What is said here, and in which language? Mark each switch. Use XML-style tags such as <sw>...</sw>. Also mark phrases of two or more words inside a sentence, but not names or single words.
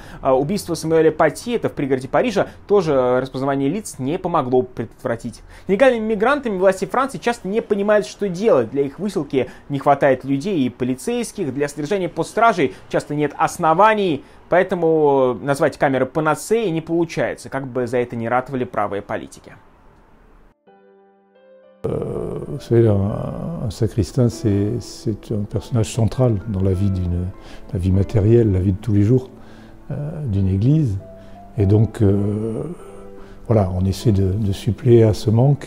<ru>Убийство Самуэля Пати, это в пригороде Парижа, тоже распознавание лиц не помогло предотвратить. Нелегальными мигрантами власти Франции часто не понимают, что делать. Для их высылки не хватает людей и полицейских, для содержания под стражей часто нет оснований. Поэтому назвать камеры панацеей не получается, как бы за это не ратовали правые политики.</ru> <fr>Vous savez, un sacristain, c'est un personnage central dans la vie matérielle, la vie de tous les jours d'une église. Et donc, voilà, on essaie de suppléer à ce manque.</fr>